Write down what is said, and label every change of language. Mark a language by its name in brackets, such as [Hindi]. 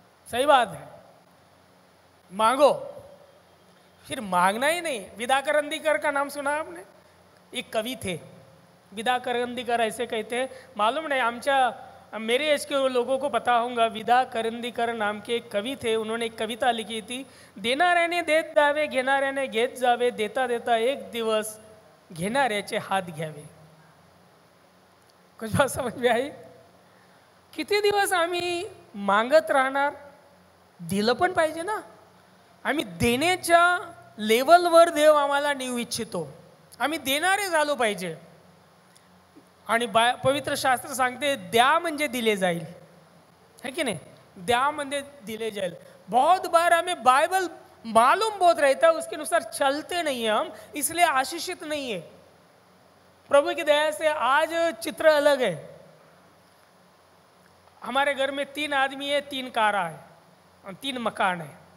[Hindi] सही बात है, मांगो। फिर मांगना ही नहीं। विदा करंदीकर का नाम सुना आपने? एक कवि थे विदा करंदीकर, ऐसे कहते हैं, मालूम नहीं आमच्या मेरे एज के लोगों को पता होगा। विदा करंदीकर नाम के एक कवि थे, उन्होंने एक कविता लिखी थी, [Marathi] देणाऱ्याने देत जावे, घेणाऱ्याने घेत जावे, देता देता एक दिवस घेणाऱ्याचे हात घ्यावे। [Hindi] कुछ बात समझ में आई? [Marathi] किती दिवस आम्ही मागत राहणार? दिलं पण पाहिजे ना। आम्ही देण्याच्या लेवलवर देव आम्हाला नेऊ इच्छितो, आम्ही देणारे झालो पाहिजे। आणि पवित्र शास्त्र सांगते द्या म्हणजे दिले जाईल, [Hindi] है कि नहीं? [Marathi] द्या म्हणजे दिले जाईल। [Hindi] बहुत बार हमें बाइबल मालूम बहुत रहता है, उसके अनुसार चलते नहीं है हम, इसलिए आशीषित नहीं है। प्रभु की दया से आज चित्र अलग है। हमारे घर में 3 आदमी है, 3 कारा है और 3 मकान है।